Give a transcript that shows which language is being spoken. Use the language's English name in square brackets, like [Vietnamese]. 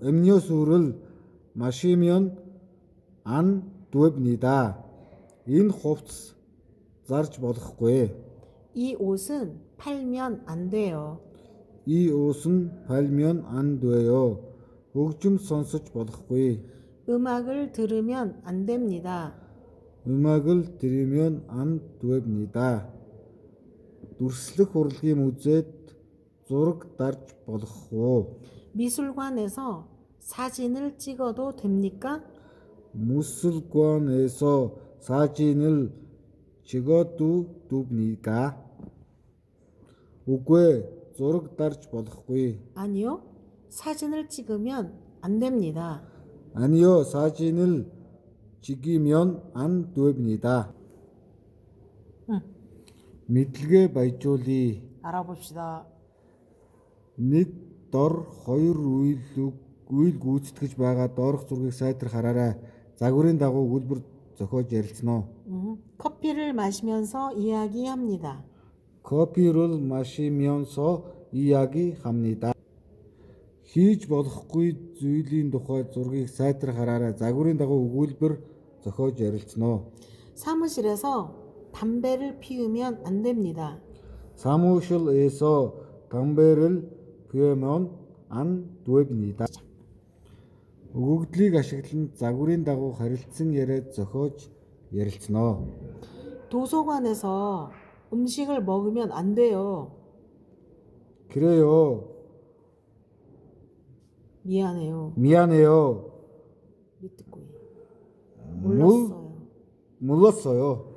[Korean] 음료수를 마시면 안 됩니다. [Mongolian] Энэ хувцас зарж болохгүй. [Korean] 이 옷은 팔면 안 돼요. 이 옷은 팔면 안 돼요. [Mongolian] хөгжим сонсож болохгүй. [Korean] 음악을 들으면 안 됩니다. 음악을 들으면 안 됩니다. [Mongolian] дүрслэх урлагийн музейд зураг дарж болох уу? [Korean] 미술관에서 사진을 찍어도 됩니까? 무술관에서 사진을 찍어도 됩니까? [Mongolian] үгүй зураг дарж болохгүй. [Korean] 아니요. 사진을 찍으면 안 됩니다. 아니요, 사진을 찍으면 안 됩니다. [Mongolian] мэдлэгээ баяжуулъя. [Korean] 알아봅시다. [Mongolian] Нэг дор хоёр үйл гүйцэтгэж байгаа доорх зургийг сайтар хараарай. Загварын дагуу өгүүлбэр зохиож ярилцсан. [Korean] 커피를 마시면서 이야기합니다. 커피를 마시면서 이야기합니다. [Mongolian] хийж болохгүй зүйлийн тухай зургийг сайтар хараарай. загварын дагуу өгүүлбэр зохиож ярилцсан. [Korean] 사무실에서 담배를 피우면 안 됩니다. 사무실에서 담배를 피우면 안 됩니다. [Mongolian] өгөгдлийг ашиглан загварын дагуу харилцсан яриа зохиож ярилцсан. [Korean] 도서관에서 음식을 먹으면 안 돼요. 그래요. 미안해요. 미안해요. 미뜨꼬이. 몰랐어요. 몰랐어요. 몰랐어요.